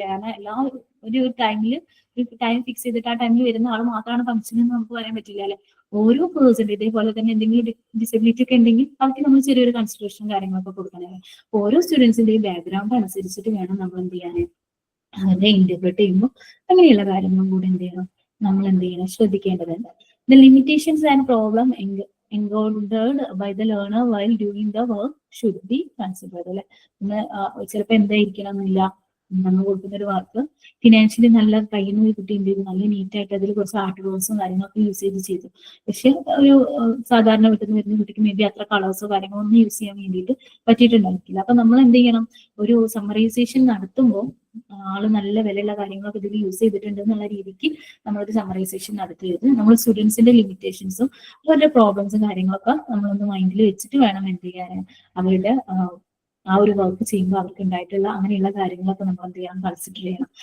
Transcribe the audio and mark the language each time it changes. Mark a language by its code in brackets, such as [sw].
[ml] കാരണം എല്ലാ ഒരു ടൈമിൽ ടൈം ഫിക്സ് ചെയ്തിട്ട് ആ ടൈമിൽ വരുന്ന ആൾ മാത്രമാണ് ഫംഗ്ഷൻ എന്ന് നമുക്ക് പറയാൻ പറ്റില്ല അല്ലെ. ഓരോ പേഴ്സൺ ഇതേപോലെ തന്നെ എന്തെങ്കിലും ഡിസബിലിറ്റി ഒക്കെ ഉണ്ടെങ്കിൽ അവർക്ക് നമ്മൾ ചെറിയൊരു കൺസിഡറേഷൻ കാര്യങ്ങളൊക്കെ കൊടുക്കണം. ഓരോ സ്റ്റുഡൻസിന്റെയും ബാക്ക്ഗ്രൗണ്ട് അനുസരിച്ചിട്ട് വേണം നമ്മൾ എന്ത് ചെയ്യാൻ, അവരെ ഇന്റർപ്രറ്റ് ചെയ്യുമ്പോൾ അങ്ങനെയുള്ള കാര്യങ്ങളും കൂടി എന്ത് ചെയ്യണം, നമ്മൾ എന്ത് ചെയ്യണം, ശ്രദ്ധിക്കേണ്ടതുണ്ട്. [en] The limitations and problem encountered by the learner while doing the work should be considered അല്ലെ. [ml] ചിലപ്പോൾ എന്തായിരിക്കണം എന്നില്ല, നമ്മൾ കൊടുക്കുന്ന ഒരു വർക്ക് ഫിനാൻഷ്യലി നല്ല കഴിയുന്ന ഒരു കുട്ടി എന്ത് ചെയ്തു, നല്ല നീറ്റായിട്ട് അതിൽ കുറച്ച് ആർട്ട് വർക്ക്സും കാര്യങ്ങളൊക്കെ യൂസ് ചെയ്തു. പക്ഷെ ഒരു സാധാരണ വീട്ടിൽ നിന്ന് വരുന്ന കുട്ടിക്ക് മേ ബി അത്ര കളേഴ്സോ കാര്യങ്ങളോ ഒന്നും യൂസ് ചെയ്യാൻ വേണ്ടിയിട്ട് പറ്റിയിട്ടുണ്ടായിരിക്കില്ല. അപ്പൊ നമ്മൾ എന്ത് ചെയ്യണം, ഒരു സമ്മറൈസേഷൻ നടത്തുമ്പോൾ ആള് നല്ല വിലയുള്ള കാര്യങ്ങളൊക്കെ ഇതിൽ യൂസ് ചെയ്തിട്ടുണ്ട് എന്നുള്ള രീതിക്ക് നമ്മളൊരു സമ്മറൈസേഷൻ നടത്തിയത് നമ്മൾ സ്റ്റുഡൻസിന്റെ ലിമിറ്റേഷൻസും അവരുടെ പ്രോബ്ലംസും കാര്യങ്ങളൊക്കെ നമ്മളൊന്ന് മൈൻഡിൽ വെച്ചിട്ട് വേണം എന്ത് ചെയ്യാൻ, അവരുടെ ആ ഒരു വർക്ക് ചെയ്യുമ്പോൾ അവർക്ക് ഉണ്ടായിട്ടുള്ള അങ്ങനെയുള്ള കാര്യങ്ങളൊക്കെ നമ്മൾ എന്ത് ചെയ്യണം, കൺസിഡർ ചെയ്യണം.